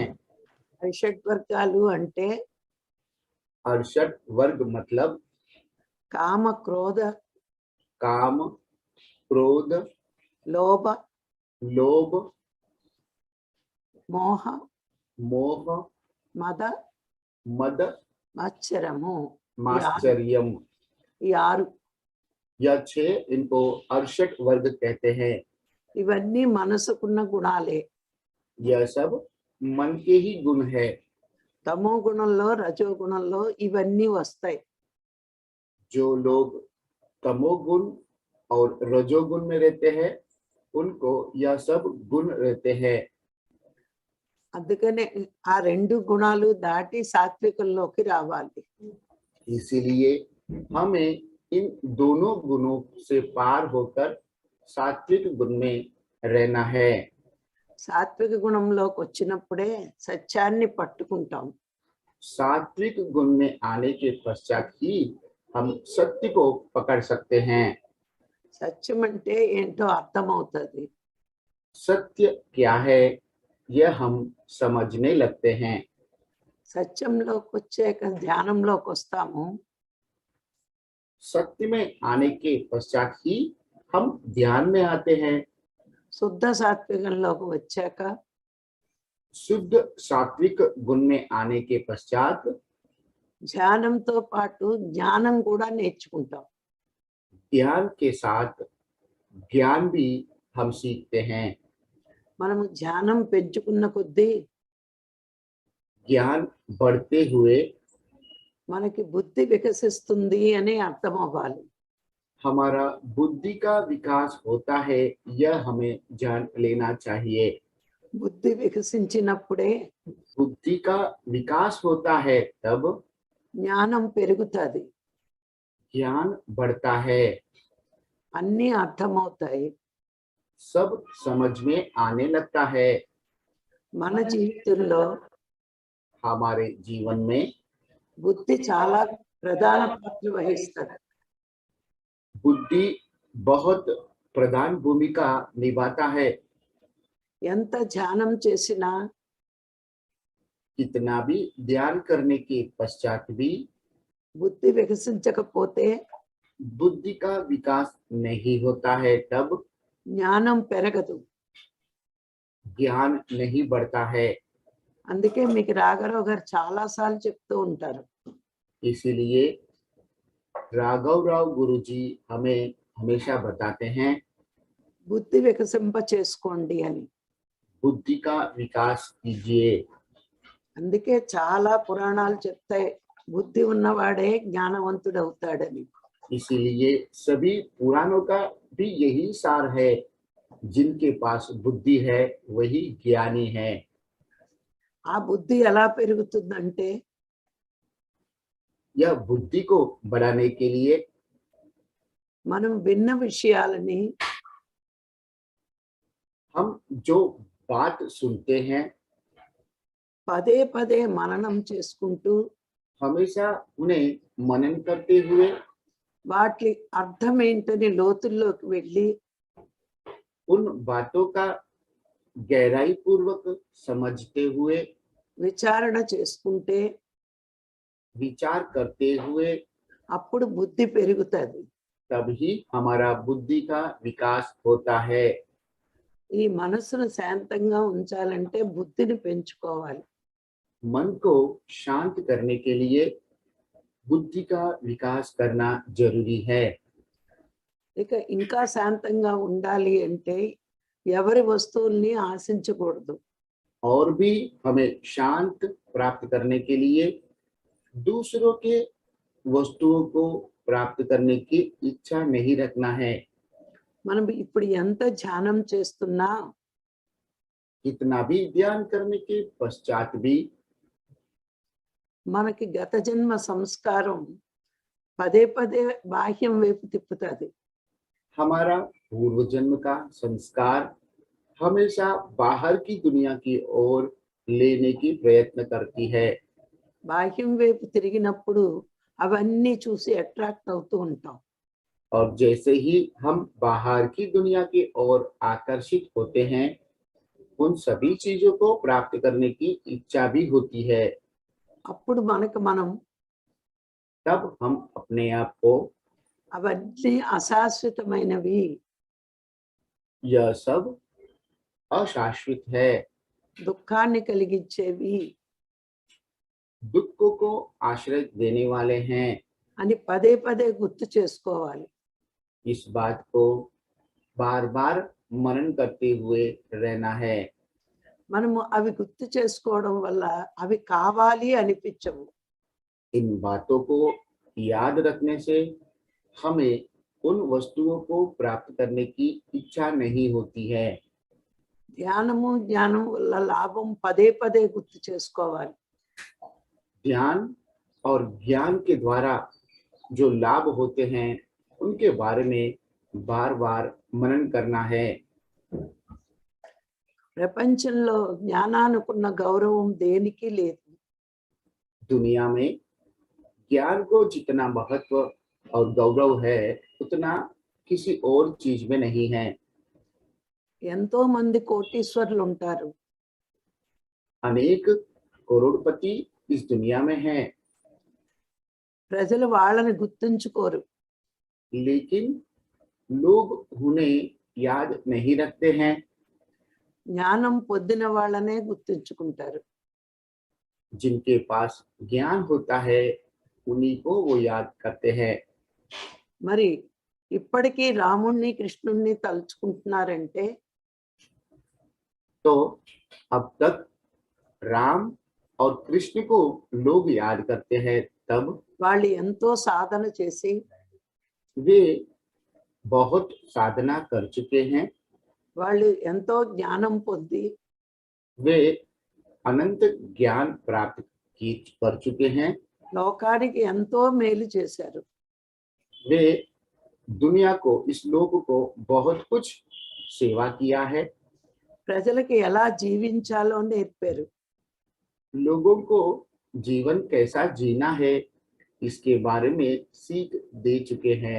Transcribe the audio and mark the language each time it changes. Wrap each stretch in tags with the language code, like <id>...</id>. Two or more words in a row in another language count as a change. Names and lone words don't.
<te>అరిషడ్ వర్గాలు అంటే</te> <hi>68 वर्ग मतलब</hi> <te>కామ, క్రోధ,</te> <hi>काम, क्रोध,</hi> <te>లోభ,</te> <hi>लोभ,</hi> <te>మోహ,</te> <hi>मोह,</hi> <te>మద,</te> <hi>मद,</hi> <te>మత్సరము.</te> <hi>माश्चर्यम,</hi> <te>ఈ 6</te> <hi>यह 6 इनको 68 वर्ग कहते हैं।</hi> <te>ఇవన్నీ మనసుకున్న గుణాలే.</te> <hi>यह सब मन के ही गुण है।</hi> <te>తమో గుణంలో, రజో గుణంలో ఇవన్నీ వస్తాయి.</te> <hi>जो लोग तमोगुण और रजोगुण में रहते हैं, उनको यह सब गुण रहते हैं।</hi> <te>అందుకనే ఆ 2 గుణాలు దాటి సాత్వికంలోకి రావాలి.</te> <hi>इसीलिए हमें इन दोनों गुणों से पार होकर सात्विक गुण में रहना है।</hi> <te>సాత్విక గుణంలోకి వచ్చినప్పుడే సత్యాన్ని పట్టుకుంటాం.</te> <hi>सात्विक गुण में आने के पश्चात ही हम सत्य को पकड़ सकते हैं।</hi> <te>సత్యం అంటే ఏంటో అర్థమవుతుంది.</te> <hi>सत्य क्या है यह हम समझने लगते हैं।</hi> <te>సత్యంలోకి వచ్చాక ధ్యానంలోకి వస్తాము.</te> <hi>सत्य में आने के पश्चात ही हम ध्यान में आते हैं।</hi> <te>శుద్ధ సాత్వికంలోకి వచ్చాక</te> <hi>शुद्ध सात्विक गुण में आने के पश्चात</hi> <te>ధ్యానంతో పాటు జ్ఞానం కూడా నేర్చుకుంటాం.</te> <hi>ध्यान के साथ ज्ञान भी हम सीखते हैं।</hi> <te>మనము ధ్యానం పెంచుకున్న కొద్దీ</te> <hi>ज्ञान बढ़ते हुए</hi> <te>మనకి బుద్ధి వికసిస్తుంది అని అర్థం అవ్వాలి.</te> <hi>हमारा बुद्धि का विकास होता है, यह हमें जान लेना चाहिए।</hi> <te>బుద్ధి వికసించినప్పుడే</te> <hi>बुद्धि का विकास होता है तब</hi> <te>జ్ఞానం పెరుగుతుంది,</te> <hi>ज्ञान बढ़ता है,</hi> <te>అన్నీ అర్థమవుతాయి.</te> <hi>सब समझ में आने लगता है।</hi> <te>మన జీవితంలో</te> <hi>हमारे जीवन में</hi> <te>బుద్ధి చాలా ప్రధాన పాత్ర వహిస్తుంది.</te> <hi>बुद्धि बहुत प्रधान भूमिका निभाता है।</hi> <te>ఎంత ధ్యానం చేసినా</te> <hi>कितना भी ध्यान करने के पश्चात भी</hi> <te>బుద్ధి వికసించకపోతే</te> <hi>बुद्धि का विकास नहीं होता है, तब</hi> <te>జ్ఞానం పెరగదు.</te> <hi>ज्ञान नहीं बढ़ता है।</hi> <te>అందుకే మీకు రాఘరావు గారు చాలా సార్లు చెప్తూ ఉంటారు,</te> <hi>इसीलिए राघव राव गुरुजी हमें हमेशा बताते हैं,</hi> <te>బుద్ధి వికసింప చేసుకోండి అని.</te> <hi>बुद्धि का विकास कीजिए।</hi> <te>అందుకే చాలా పురాణాలు చెప్తాయి, బుద్ధి ఉన్నవాడే జ్ఞానవంతుడు అవుతాడని.</te> <hi>इसीलिए सभी पुराणों का भी यही सार है, जिनके पास बुद्धि है वही ज्ञानी है।</hi> <te>ఆ బుద్ధి ఎలా పెరుగుతుందంటే</te> <hi>यह बुद्धि को बढ़ाने के लिए</hi> <te>మనం విన్న విషయాలని</te> <hi>हम जो बात सुनते हैं</hi> <te>పదే పదే మననం చేసుకుంటూ</te> <hi>हमेशा उन्हें मनन करते हुए</hi> <te>వాటి అర్థం ఏంటని లోతుల్లోకి వెళ్ళి</te> <hi>उन बातों का गहराई पूर्वक समझते हुए</hi> <te>విచారణ చేసుకుంటే</te> <hi>विचार करते हुए</hi> <te>అప్పుడు బుద్ధి పెరుగుతుంది.</te> <hi>तभी हमारा बुद्धि का विकास होता है।</hi> <te>ఈ మనసును శాంతంగా ఉంచాలంటే బుద్ధిని పెంచుకోవాలి.</te> <hi>मन को शांत करने के लिए बुद्धि का विकास करना जरूरी है।</hi> <te>ఇక ఇంకా శాంతంగా ఉండాలి అంటే ఎవరి వస్తువుల్ని ఆశించకూడదు.</te> <hi>और भी हमें शांत प्राप्त करने के लिए दूसरों के वस्तुओं को प्राप्त करने की इच्छा नहीं रखना है।</hi> <te>మనం ఇప్పుడు ఎంత ధ్యానం చేస్తున్నా</te> <hi>कितना भी ध्यान करने के पश्चात भी</hi> <te>మనకి గత జన్మ సంస్కారం పదే పదే బాహ్యం వైపు తిప్పుతుంది.</te> <hi>हमारा पूर्व जन्म का संस्कार हमेशा बाहर की दुनिया की ओर लेने की प्रयत्न करती है।</hi> <te>బాహ్యం వైపు తిరిగినప్పుడు అవన్నీ చూసి అట్రాక్ట్ అవుతూ ఉంటాం.</te> <hi>और जैसे ही हम बाहर की दुनिया की ओर आकर्षित होते हैं, उन सभी चीजों को प्राप्त करने की इच्छा भी होती है।</hi> <te>అప్పుడు మనకు మనం</te> <hi>तब हम अपने आप को</hi> <te>అవన్నీ అశాశ్వతమైనవి,</te> <hi>यह सब अशाश्वत है,</hi> <te>దుఃఖాన్ని కలిగించేవి</te> <hi>दुखों को आश्रय देने वाले हैं,</hi> <te>అని పదే పదే గుర్తు చేసుకోవాలి.</te> <hi>इस बात को बार बार मनन करते हुए रहना है।</hi> <te>మనము అవి గుర్తు చేసుకోవడం వల్ల అవి కావాలి అనిపించవు.</te> <hi>इन बातों को याद रखने से हमें उन वस्तुओं को प्राप्त करने की इच्छा नहीं होती है।</hi> <te>ధ్యానము జ్ఞానం వల్ల లాభం పదే పదే గుర్తు చేసుకోవాలి.</te> <hi>ध्यान और ज्ञान के द्वारा जो लाभ होते हैं उनके बारे में बार बार मनन करना है।</hi> <te>ప్రపంచంలో జ్ఞానానుకున్న గౌరవం దేనికి లేదు.</te> <hi>दुनिया में ज्ञान को जितना महत्व और गौरव है उतना किसी और चीज में नहीं है।</hi> <te>ఎంతో మంది కోటీశ్వరులు ఉంటారు,</te> <hi>अनेक करोड़पति इस दुनिया में हैं,</hi> <te>ప్రజలు వాళ్ళని గుర్తుంచుకోరు.</te> <hi>लेकिन लोग उन्हें याद नहीं रखते हैं।</hi> <te>జ్ఞానం పొందిన వాళ్ళనే గుర్తుంచుకుంటారు.</te> <hi>जिनके पास ज्ञान होता है उन्हीं को वो याद करते हैं।</hi> <te>మరి ఇప్పటికీ రాముణ్ణి కృష్ణుణ్ణి తలుచుకుంటున్నారంటే</te> <hi>तो अब तक राम और कृष्ण को लोग याद करते हैं, तब</hi> <te>వాళ్ళు ఎంతో సాధన చేసి</te> <hi>वे बहुत साधना कर चुके हैं,</hi> <te>వాళ్ళు ఎంతో జ్ఞానం పొంది</te> <hi>वे अनंत ज्ञान प्राप्त कर चुके हैं,</hi> <te>లోకానికి ఎంతో మేలు చేశారు.</te> <hi>वे दुनिया को, इस लोक को बहुत कुछ सेवा किया है,</hi> <te>ప్రజలకి ఎలా జీవించాలో నేర్పారు.</te> <hi>लोगों को जीवन कैसा जीना है इसके बारे में सीख दे चुके हैं।</hi>